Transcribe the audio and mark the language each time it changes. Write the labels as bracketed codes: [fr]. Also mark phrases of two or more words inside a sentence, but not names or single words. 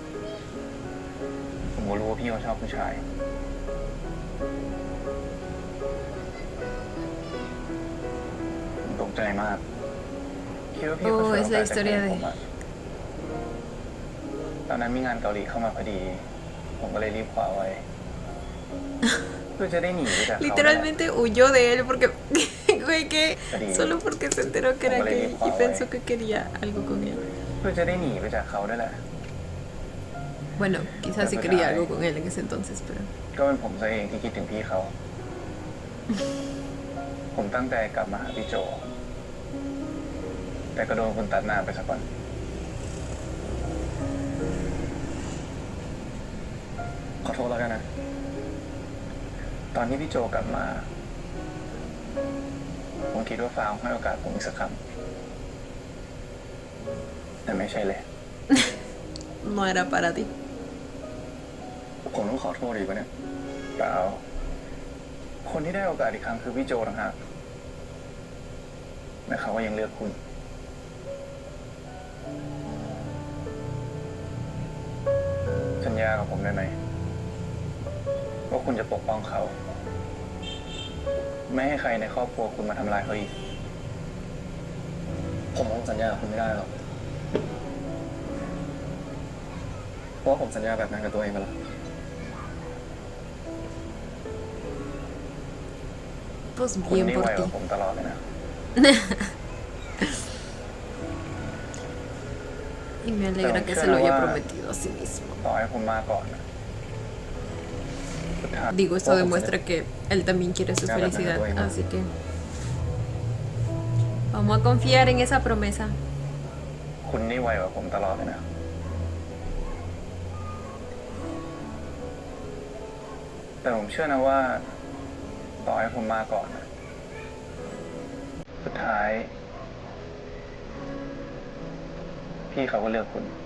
[th] ผมก็รู้ว่าพี่เขาชอบผู้ชายผมตกใจมากคิดว่าพี่เขาช่วยโอกาสจากผมอะตอนนั้นมีงานเกาหลีเข้ามาพอดี ผมก็เลยรีบคว้าไว้ เพื่อจะได้หนีไปจากเขา [es] Literalmente huyó de él porque, güey, que solo porque se enteró que era gay y pensó que quería algo con él. [th] เพื่อจะได้หนีไปจากเขาด้วยแหละ [es] Bueno, quizás sí quería algo con él en ese entonces, pero... [th] ก็เป็นผมซะเองที่คิดถึงพี่เขา ผมตั้งใจกลับมาหาพี่โจ แต่ก็โดนคุณตัดหน้าไปซะก่อน ขอโทษแล้วกันนะ ตอนที่พี่โจกลับมา ผมคิดว่าฟ้าให้โอกาสผมอีกสักครั้ง แต่ไม่ใช่เลย [es] No era para ti. [th] ผมต้องขอโทษอีกวะเนี่ยเปล่า คนที่ได้โอกาสอีกครั้งคือพี่โจต่างหากแต่เขาก็ยังเลือกคุณ สัญญากับผมได้ไหมว่าคุณจะปกป้องเขา ไม่ให้ใครในครอบครัวคุณมาทำร้ายเขาอีก ผมคงสัญญากับคุณไม่ได้หรอก เพราะว่าผมสัญญาแบบนั้นกับตัวเองไปแล้ว [es] Pues [th] คุณ [es] bien [th] นี่ [es] por [th] ไว [es] ti. [th] กว่าผมตลอดเลยนะ [es] Y me alegra que se lo haya prometido a sí mismo. [th] ต่อให้ผมมาก่อนนะ [es] Digo, esto demuestra que él también quiere su felicidad, así que... Vamos a confiar en esa promesa. [th] คุณนี่ไวกว่าผมตลอดเลยนะ แต่ผมเชื่อนะว่า ต่อให้ผมมาก่อนนะสุดท้าย พี่เขาก็เลือกคุณ